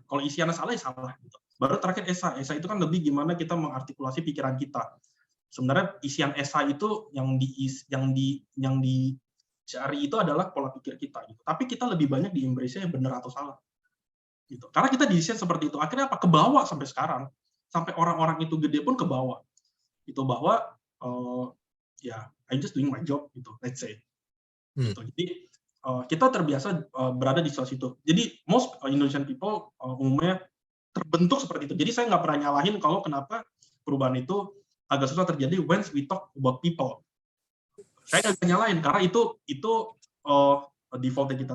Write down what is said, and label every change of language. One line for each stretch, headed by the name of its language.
Indonesian: Kalau isiannya salah, ya salah. Gitu. Baru terakhir esai. Esai itu kan lebih gimana kita mengartikulasi pikiran kita. Sebenarnya isian esai itu yang dicari itu adalah pola pikir kita. Gitu. Tapi kita lebih banyak di embrace-nya yang benar atau salah. Gitu. Karena kita desain seperti itu, akhirnya apa? Kebawa sampai sekarang, sampai orang-orang itu gede pun kebawa. Itu bahwa
English: I'm just doing my job
Indonesian: gitu,
English: let's say.
Indonesian: Gitu. Jadi kita terbiasa berada di situasi itu. Jadi
English: most Indonesian people
Indonesian: umumnya terbentuk seperti itu. Jadi saya nggak pernah nyalahin kalau kenapa perubahan itu agak susah terjadi
English: when we talk about people.
Indonesian: Saya nggak nyalahin karena itu defaultnya kita.